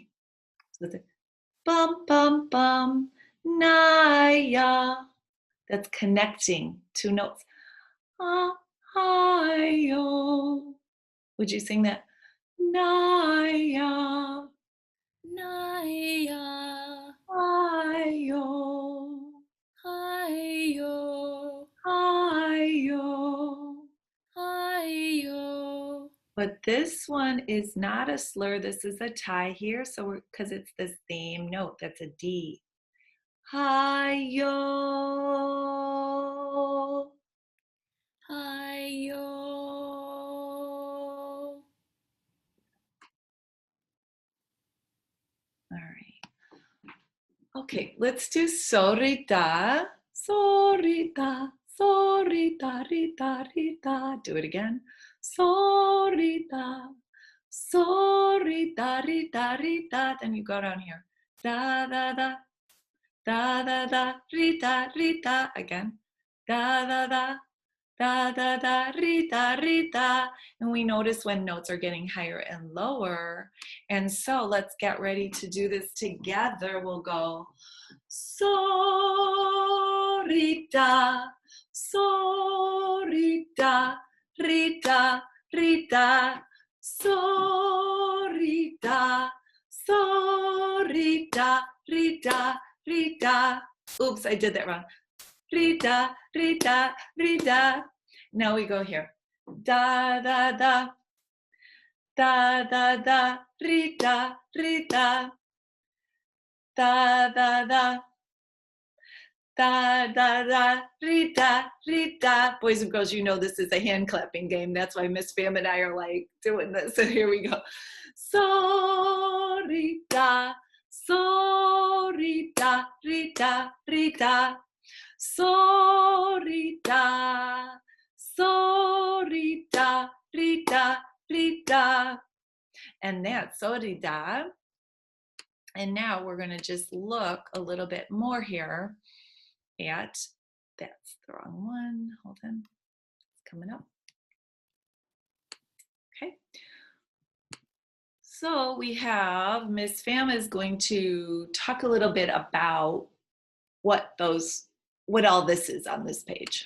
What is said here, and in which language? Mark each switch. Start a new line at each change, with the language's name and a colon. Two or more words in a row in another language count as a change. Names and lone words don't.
English: So the bum, bum, bum, naya. That's connecting two notes. Ah, hi-yo. Would you sing that? Naya, Naya, hi-yo, hi-yo, hi-yo. hi-yo. But this one is not a slur. This is a tie here. So because it's the same note, that's a D. Hi-yo. Hi-yo. All right. Okay, let's do sorita. Sorita, sorita, rita, rita. Do it again. Sorita, sorita, rita, rita. Then you go down here. Da, da, da, da, da, da, rita, rita. Again. Da, da, da, da, da, da, rita, rita. And we notice when notes are getting higher and lower. And so let's get ready to do this together. We'll go sorita, sorita, rita, rita, sorita, sorita, rita, rita. Oops, I did that wrong. Rita, Rita, Rita. Now we go here. Da, da, da. Da, da, da. Rita, Rita. Da, da, da. Da, da, da. Rita, Rita. Boys and girls, you know this is a hand clapping game. That's why Miss Fam and I are like doing this. So here we go. So, Rita, so, Rita, Rita, Rita. Sorita, sorita, rita, rita. And that's sorita. And now we're going to just look a little bit more here at, that's the wrong one. Hold on. It's coming up. Okay. So we have Miss Fam is going to talk a little bit about what all this is on this page.